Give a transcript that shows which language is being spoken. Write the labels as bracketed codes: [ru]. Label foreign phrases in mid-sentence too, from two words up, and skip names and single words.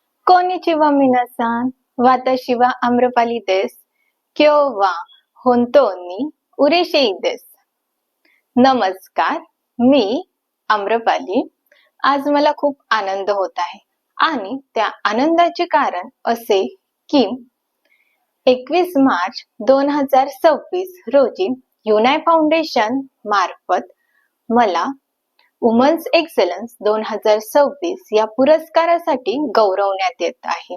[ja] こんにちは皆さん、私は Amrapali です. 今日は本当に嬉しいです. [mr] नमस्कार, मी आम्रपाली. आज मला खूप आनंद होत आहे आणि त्या आनंदाचे कारण असे की 21 मार्च 2026 रोजी युनाय फाउंडेशन मार्फत मला वुमन्स एक्सलन्स 2026 या पुरस्कारासाठी गौरवण्यात येत आहे.